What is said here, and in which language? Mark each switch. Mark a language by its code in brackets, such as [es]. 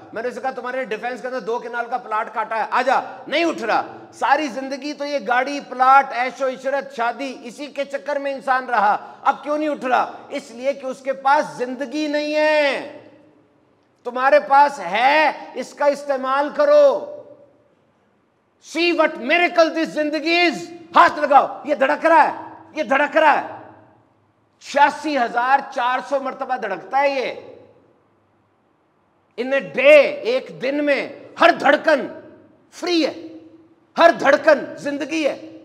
[ur] میں نے اسے کہا تمہارے لیے ڈیفینس کے اندر 2 کنال کا پلاٹ کاٹا ہے, آجا, نہیں اٹھ رہا. ساری زندگی تو یہ گاڑی, پلاٹ, عیش و عشرت, شادی, اسی کے چکر میں انسان رہا. اب کیوں نہیں اٹھ رہا؟ اس لیے کہ اس کے پاس زندگی نہیں ہے. تمہارے پاس ہے, اس کا استعمال کرو. [en] See what miracle this زندگی is. [ur] ہاتھ لگاؤ, یہ دھڑک رہا ہے, یہ دھڑک رہا ہے. 86,400 مرتبہ دھڑکتا ہے یہ. [en] in a day, [ur] ایک دن میں ہر دھڑکن فری ہے, ہر دھڑکن زندگی ہے.